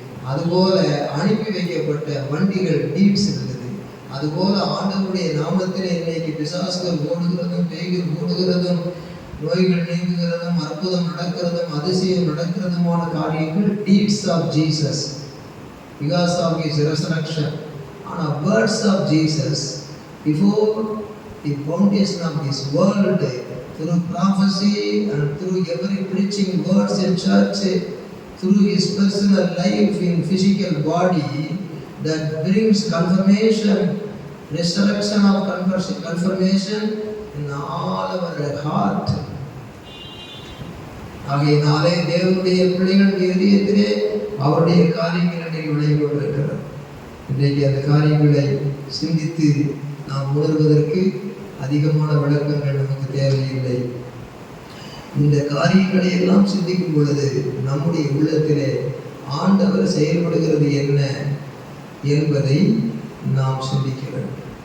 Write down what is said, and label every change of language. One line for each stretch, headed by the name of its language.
Tamil: அதுபோல அனுப்பி வைக்கப்பட்ட வண்டிகள் டீட்ஸ் இருந்தது. அதுபோல ஆண்டவருடைய நாமத்திலே இன்னைக்கு பிசாசுகள் ஓடுகிறதும், பேய்கள் ஓடுகிறதும், நோய்கள் நீங்குகிறதும், அற்புதம் நடக்கிறதும், அதிசயம் நடக்கிறதுமான காரியங்கள் deeds of Jesus, because of his resurrection.
English: ஆனால் words of Jesus before the foundation of this world, through prophecy and through every preaching words in church, through his personal life in physical body, that brings confirmation, resurrection of confirmation in all our heart.
Tamil: ஆகையினாலே தேவனுடைய பிள்ளைகள் இதயத்திலே அவருடைய காரியங்களை விளைவு கொண்டிருக்கிறார். இன்றைக்கு அந்த காரியங்களை சிந்தித்து நாம் உணர்வதற்கு அதிகமான விளக்கங்கள் நமக்கு தேவையில்லை. இந்த காரியங்களை எல்லாம் சிந்திக்கும் பொழுது நம்முடைய உள்ளத்திலே ஆண்டவர் செயல்படுகிறது என்ன என்பதை நாம் சிந்திக்க வேண்டும்.